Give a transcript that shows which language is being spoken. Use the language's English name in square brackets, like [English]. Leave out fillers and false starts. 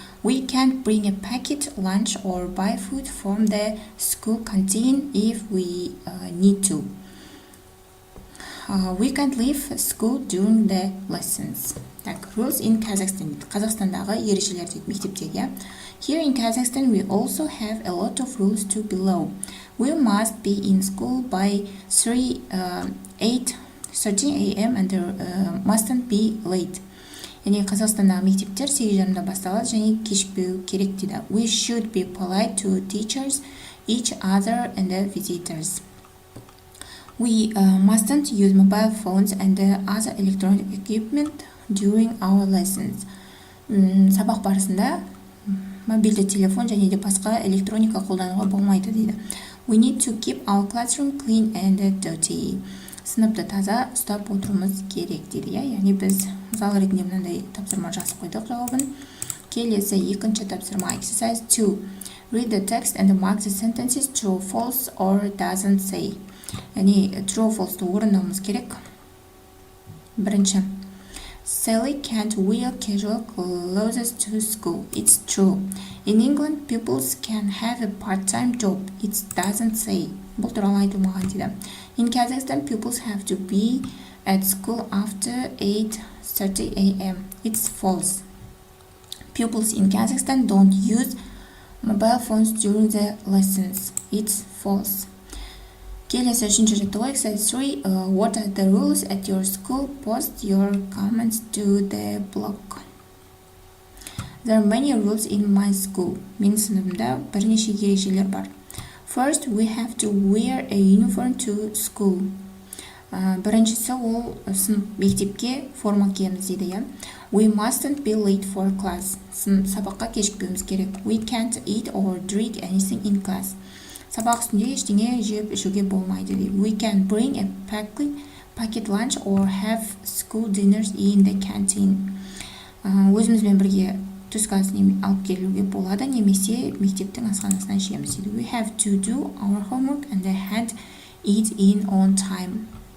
[English] We can't bring a packet lunch or buy food from the school canteen if we need to. We can't leave school during the lessons. Так, rules in Kazakhstan. [Kazakh] Қазақстандағы ережелер дейді мектептегі. [English] Here in Kazakhstan we also have a lot of rules to below. We must be in school by 8:30 a.m. and mustn't be late. [Kazakh] Яғни Қазақстандағы мектептер 8:30-да басталады және кешікпеу керек дейді. [English] We should be polite to teachers, each other and the visitors. We mustn't use mobile phones and other electronic equipment during our lessons. [Kazakh] Сабақ барысында мобильді телефон және де басқа электроника қолдануға болмайды дейді. [English] We need to keep our classroom clean and dirty. [Kazakh] Сыныпты таза ұстап отыруымыз керек дейді, яғни біз зал ретінде мынандай тапсырма жазып қойдық жауабын. Келесі екінші тапсырма [English] exercise 2. Read the text and mark the sentences true, false or doesn't say. [Kazakh] Яғни true, false орындауымыз керек. Бірінші. [English] Sally can't wear casual clothes to school. It's true. In England, pupils can have a part-time job. It doesn't say. [Kazakh] Бұл туралы айтылмаған дейді. [English] In Kazakhstan, pupils have to be at school after 8:30 a.m. It's false. Pupils in Kazakhstan don't use mobile phones during the lessons. It's false. [Kazakh] Келесі үшінші жаттығу [English] exercise 3. What are the rules at your school? Post your comments to the blog. There are many rules in my school. [Kazakh] Менің сыныбымда бірнеше ережелер бар. [English] First, we have to wear a uniform to school. [Kazakh] Біріншісі ол сынып мектепке форма киеміз дейді, иә. [English] We mustn't be late for class. [Kazakh] Сабаққа кешікпеуіміз керек. [English] We can't eat or drink anything in class. [Kazakh] Сабақ үстінде ештеңе жеп ішуге болмайды дейді. [English] We can bring a packet lunch or have school dinners in the canteen. [Kazakh] Өзімізбен бірге түскі асын алып келуге болады, немесе мектептің асханасынан ішеміз дейді. [English] We have to do our homework and hand it in on time.